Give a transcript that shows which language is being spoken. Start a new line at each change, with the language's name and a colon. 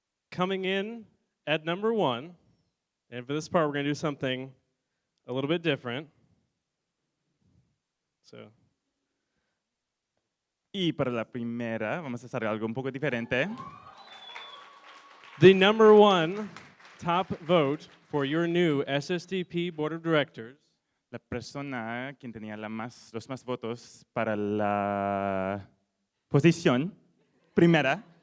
English: Coming in at number 1, and for this part we're going to do something a little bit different. So.
Spanish: Y para la primera, vamos a hacer algo un poco diferente.
English: The number 1 top vote for your new SSDP Board of Directors
Spanish: La persona quien tenía los más votos para la posición primera